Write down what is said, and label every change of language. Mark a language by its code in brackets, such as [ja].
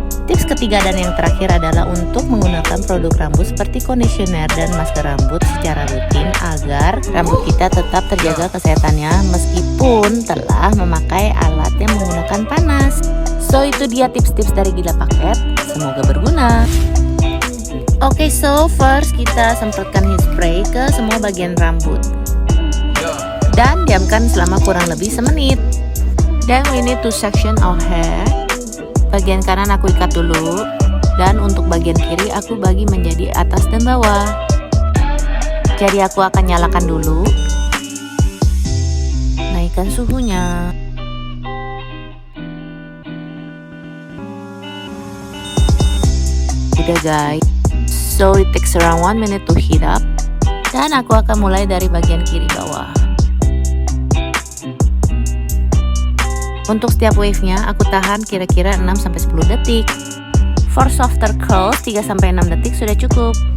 [id] Tips ketiga dan yang terakhir adalah untuk menggunakan produk rambut seperti conditioner dan masker rambut secara rutin agar rambut kita tetap terjaga kesehatannya meskipun telah memakai alat yang menggunakan panas. So itu dia tips-tips dari Gila Paket, semoga berguna. Oke, so first kita semprotkan heat spray ke semua bagian rambut dan diamkan selama kurang lebih semenit. [en] Then we need to section our hair. [id] Bagian kanan aku ikat dulu, dan untuk bagian kiri aku bagi menjadi atas dan bawah. Jadi aku akan nyalakan dulu, naikkan suhunya. Udah [en] guys, so it takes around 1 minute to heat up. [id] Dan aku akan mulai dari bagian kiri bawah. Untuk setiap wave-nya aku tahan kira-kira 6-10 detik. [en] For softer curls [id] 3-6 detik sudah cukup.